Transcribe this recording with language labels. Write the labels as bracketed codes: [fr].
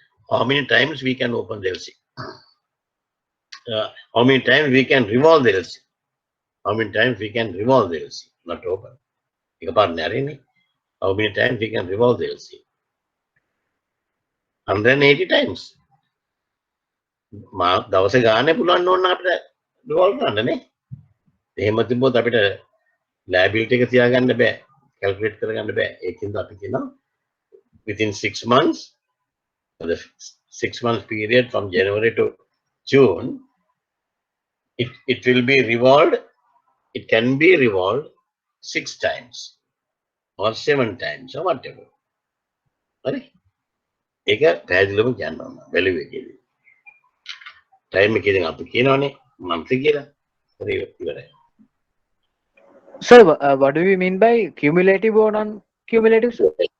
[en] How many times we can open the LC? How many times we can revolve the LC? How many times we can revolve the LC? Not open. How many times we can revolve the LC? 180 times. [si] දවසේ ගානේ පුළුවන් ඕන අපිට revolve කරන්න නේ. එහෙම තිබ්බොත් අපිට liability එක තියාගන්න බෑ. calculate කරගන්න බෑ. ඒකින්ද අපි කියනවා [en] within 6 months, the 6 months period from January to June, it will be revolved. It can be revolved 6 times or 7 times or whatever. හරි? [si] ඒක පැහැදිලිවම කියන්න ඕන value එකේදී. time එකේදී අපි කියනවානේ monthly කියලා. හරි ඉවරයි. [en] Sir, what do we mean by cumulative or non-cumulative, sir?